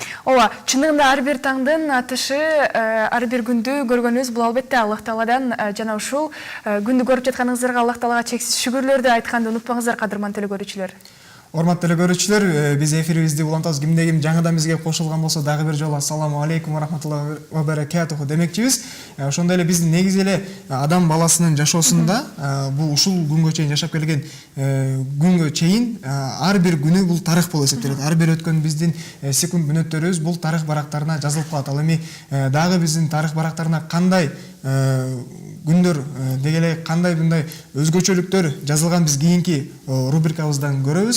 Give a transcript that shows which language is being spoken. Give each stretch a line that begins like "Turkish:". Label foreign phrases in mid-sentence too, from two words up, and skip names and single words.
Kyrgyz: Ооба, чындыгында ар бир таңдын атышы, ар бир күндү көргөнүбүз бул албетте Аллах Тааладан жана ушул күндү көрүп жатканыңыздарга Аллах Таалага чексиз шүгүрлөрдү айтканды унутпаңыздар, кадырман телекөрүүчүлөр. Урматтуу телекөрүүчүлөр, биз эфирибизди улантабыз. Кимде ким жаңыдан бизге кошулган болсо дагы бир жолу
Arabic: السلام عليكم ورحمة الله وبركاته
Kyrgyz: демекчибиз. Ошондой эле биз негизи эле адам баласынын жашоосунда бул ушул күнгө чейин жашап келген күнгө чейин ар бир күнү бул тарых болуп эсептелет. Ар бир өткөн биздин секунд мүнөттөрүбүз бул тарых барактарына жазылып калат. Ал эми дагы биздин тарых барактарына кандай күндөр дегеле кандай мындай өзгөчөлүктөр жазылган биз кийинки рубрикабыздан көрөбүз.